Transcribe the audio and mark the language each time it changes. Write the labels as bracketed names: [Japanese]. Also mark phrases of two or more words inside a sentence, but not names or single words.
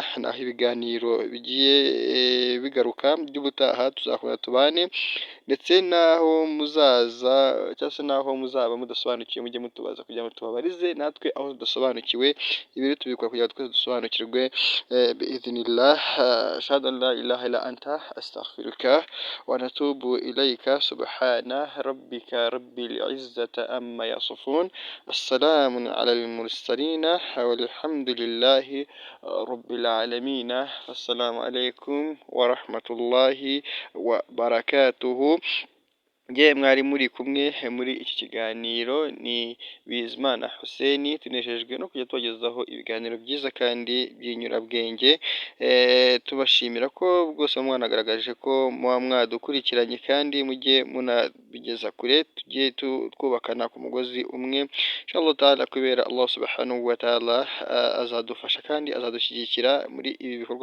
[Kinyarwanda] Naho ibiganiro bigiye bigaruka by'ubutaha, tuzakomeza tubane, ndetse naho muzaza cyangwa se naho muzaba mudasobanukiwe mujye mutubaza kugira ngo tubabarize natwe aho tudasobanukiwe. Ibi rero tubikora kugira ngo twese dusobanukirwe biidhnillah. [Arabic] أشهد أن لا إله إلا أنت أستغفرك ونتوب إليك. سبحان ربك رب العزة عما يصفون. السلام على المرسلين والحمد لله رب العالمين. السلام عليكم ورحمة الله وبركاته. [Kinyarwanda] Mwari muri kumwe muri iki kiganiro ni Bizimana Hussein, tunejejwe no kujya tubagezaho ibiganiro byiza kandi by'inyurabwenge. Tubashimira ko rwose mwanagaragaje ko muba mwadukurikiranye, kandi mujye munabigeza kure, tujye twubakana ku mugozi umwe [Arabic] إن شاء الله تعالى, [Kinyarwanda] kubera Allah [Arabic] سبحانه وتعالى [Kinyarwanda] azadufasha kandi azadushyigikira muri ibi bikorwa.